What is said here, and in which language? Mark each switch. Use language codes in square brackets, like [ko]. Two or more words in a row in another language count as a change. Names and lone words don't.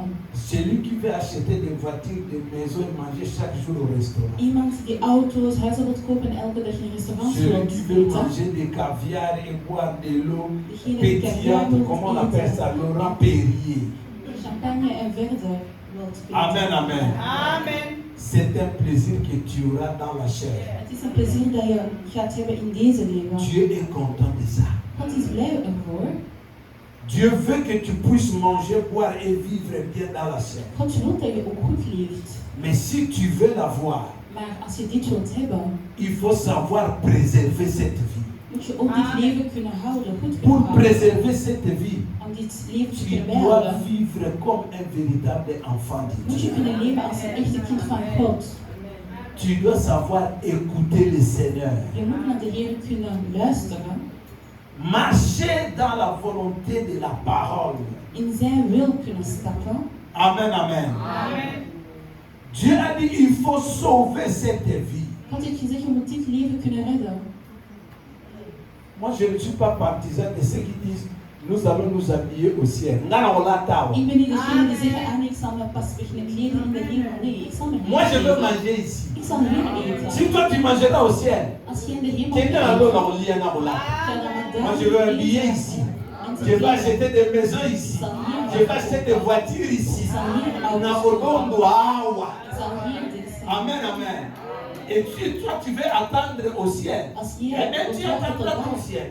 [fr] Celui qui veut acheter des voitures, des maisons et manger chaque jour au restaurant. [nl] Iemand die auto's, huizen wilt kopen en elke dag in restaurants [fr] Celui [nl] wilt [fr] qui veut [nl] eten. [fr] manger des caviar et boire de l'eau [nl] Degene die caviar [fr] pétillante, [nl] wilt [fr] comment on appelle ça, [nl] eten, [fr] Laurent Perrier. [nl] champagne en verder wilt eten. [fr] Amen, amen. [nl] Amen. [fr] C'est un plaisir que tu auras dans la chair. [nl] Het is een plezier dat je gaat hebben in deze leven. [fr] Dieu est content de ça. [nl] God is blij ervoor. [fr] Dieu veut que tu puisses manger, boire et vivre bien dans la chair. [nl] God wil dat je ook goed leeft. [fr] Mais si tu veux l'avoir, [nl] Maar als je dit wilt hebben, [fr] il faut savoir préserver cette vie. [nl] moet je ook dit leven kunnen houden, goed kunnen [fr] Pour [nl] houden. [fr] préserver cette vie, [nl] Om dit leven te [fr] tu [nl] kunnen [fr] dois [nl] bijhouden, [fr] vivre comme un véritable enfant de [nl] moet je [fr] Dieu. [nl] kunnen leven als een echte kind van God. [fr] Tu dois savoir écouter le Seigneur. [nl] Je moet naar de Heer kunnen luisteren, [fr] Marcher dans la volonté de la parole. [nl] in zijn wil kunnen stappen. [fr] Amen, amen. [nl] Amen. [fr] Dieu a dit il faut sauver cette vie. [nl] God heeft gezegd, je moet dit leven kunnen redden. [fr] Moi, je ne suis pas partisan de ceux qui disent nous allons nous habiller au ciel. Ngana wala tawa. [nl] Ik ben niet degene die zegt, ik zal me pas beginnen kleden in de hemel. Nee, ik zal me [fr] Moi, je veux [nl] eten. [fr] manger ici. [nl] Ik zal hier eten. [fr] Si toi, tu mangeras au ciel, [nl] Als je in de hemel [fr] tu [nl] bent, [fr] es dans l'eau, dans le lit, dans le Moi, je veux habiller ici. Je vais acheter des maisons ici. Je vais acheter des voitures ici. Amen, amen. Et toi, tu veux attendre au ciel. Eh bien, tu attendras au ciel.